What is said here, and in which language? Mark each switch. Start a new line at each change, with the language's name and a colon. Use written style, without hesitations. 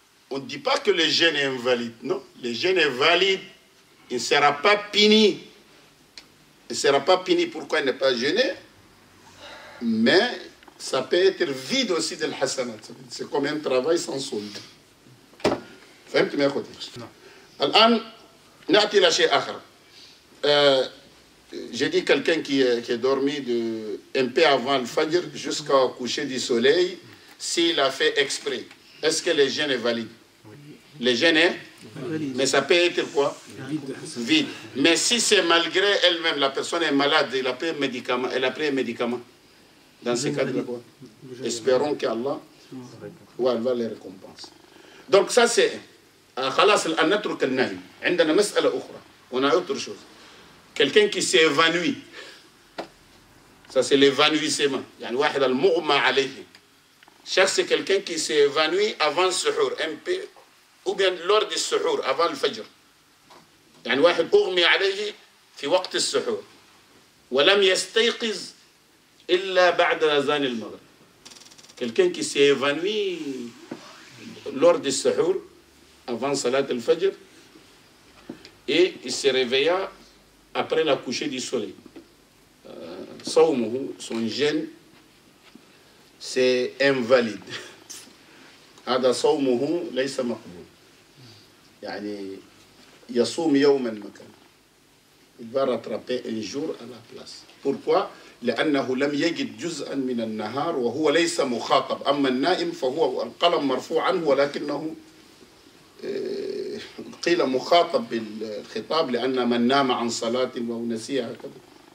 French: on ne dit pas que le jeûne est invalide. Non, le jeûne est valide. Il ne sera pas puni. Il ne sera pas puni pourquoi il n'est pas jeûné. Mais ça peut être vide aussi de l'hasanat. C'est comme un travail sans solde.
Arabic: فهمت ما يا اخوتي؟ الآن نأتي إلى شيء آخر.
French: J'ai dit quelqu'un qui est dormi un peu avant le Fajr jusqu'au coucher du soleil, s'il a fait exprès. Est-ce que le jeûne est valide? Le jeûne est valide. Mais ça peut être quoi? Vide. Mais si c'est malgré elle-même, la personne est malade, elle a pris un médicament. Dans ce cas-là, quoi? Espérons qu'Allah va les récompenser. Donc ça c'est
Arabic: خلاص الآن نترك النهي. عندنا مسألة أخرى.
French: On a autre chose. Quelqu'un qui s'est évanoui. Ça c'est l'évanouissement.
Arabic: يعني واحد المغمى عليه.
French: C'est quelqu'un qui s'est évanoui avant le suhour, un peu, ou bien lors du suhour, avant le fajr.
Arabic: يعني واحد أغمي عليه في وقت السحور ولم يستيقظ إلا بعد أذان المغرب.
French: Quelqu'un qui s'est évanoui lors du suhour, avant Salat al-Fajr, et il se réveilla après la coucher du soleil. Son jeûne, c'est invalide.
Arabic: هذا صومه ليس مقبول. يعني يصوم يوما مكان.
French: Il va rattraper un jour à la place. Pourquoi?
Arabic: لأنه لم يجد جزءا من النهار وهو ليس مخاطب. أما النائم فهو القلم مرفوع عنه ولكنه قيل مخاطب بالخطاب لأن من نام عن صلاة أو نسيها هكذا.